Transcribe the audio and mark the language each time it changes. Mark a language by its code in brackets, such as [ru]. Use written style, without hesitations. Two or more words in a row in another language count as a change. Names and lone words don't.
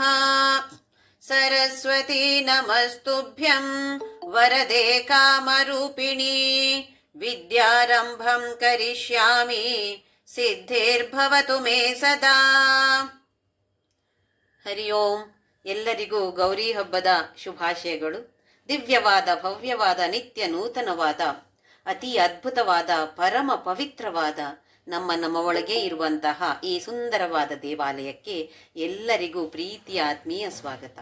[sa] सरस्वती नमस्तुभ्यं वरदे कामरूपिणी विद्यारम्भं करिष्यामि ಸಿದ್ಧಿರ್ಭವತು ಮೇ ಸದಾ. ಹರಿ ಓಂ. [kn] ಎಲ್ಲರಿಗೂ ಗೌರಿ ಹಬ್ಬದ ಶುಭಾಶಯಗಳು. ದಿವ್ಯವಾದ, ಭವ್ಯವಾದ, ನಿತ್ಯ ನೂತನವಾದ, ಅತಿ ಅದ್ಭುತವಾದ, ಪರಮ ಪವಿತ್ರವಾದ ನಮ್ಮ ಒಳಗೆ ಇರುವಂತಹ ಈ ಸುಂದರವಾದ ದೇವಾಲಯಕ್ಕೆ ಎಲ್ಲರಿಗೂ ಪ್ರೀತಿಯ ಆತ್ಮೀಯ ಸ್ವಾಗತ.